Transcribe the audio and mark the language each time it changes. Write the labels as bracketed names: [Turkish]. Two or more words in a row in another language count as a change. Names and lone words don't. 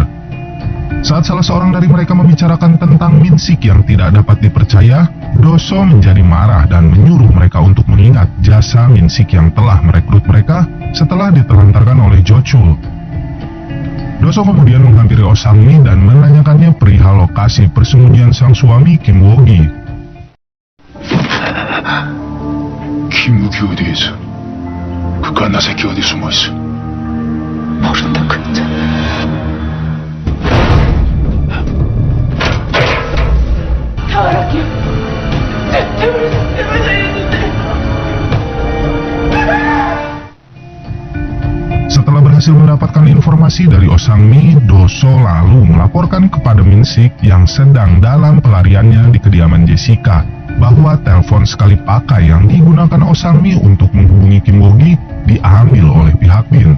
[Indonesian] Saat salah seorang dari mereka membicarakan tentang Minsik yang tidak dapat dipercaya, Doso menjadi marah dan menyuruh mereka untuk mengingat jasa Minsik yang telah merekrut mereka setelah ditelantarkan oleh Jo Chul. Doso kemudian menghampiri Osami dan menanyakannya perihal lokasi persembunyian sang suami Kim Woo-gi. [Korean] 김우기 어디에 있어? 그 갓나 새끼 어디 숨어 있어? 모른다 근데 [Indonesian] Setelah berhasil mendapatkan informasi dari Osangmi, Doso lalu melaporkan kepada Minsik yang sedang dalam pelariannya di kediaman Jessica bahwa telepon sekali pakai yang digunakan Osangmi untuk menghubungi Kim Woo-gi diambil oleh pihak BIN.